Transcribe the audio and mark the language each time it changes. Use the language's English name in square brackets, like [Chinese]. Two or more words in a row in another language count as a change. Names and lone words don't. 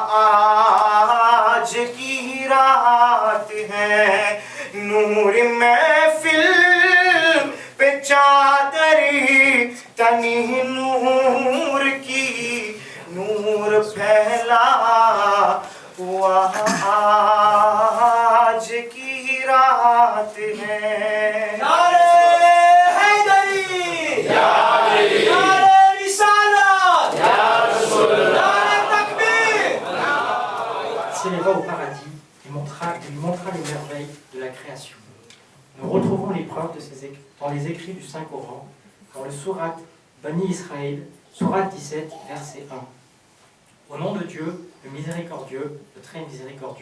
[Urdu] آج کی رات ہے نور محفل پہ چادری تنی نور کی نور پھیلا ہوا آج کی رات ہے نعرہ حیدری نعرہ رسالت نعرہ تکبیر. [French] S'éleva au paradis, il lui montra les merveilles de la création. Nous retrouvons les preuves dans les écrits du Saint-Coran, dans le Sourate Bani Israël, Sourate 17, verset 1. Au nom de Dieu, le miséricordieux, le très miséricordieux.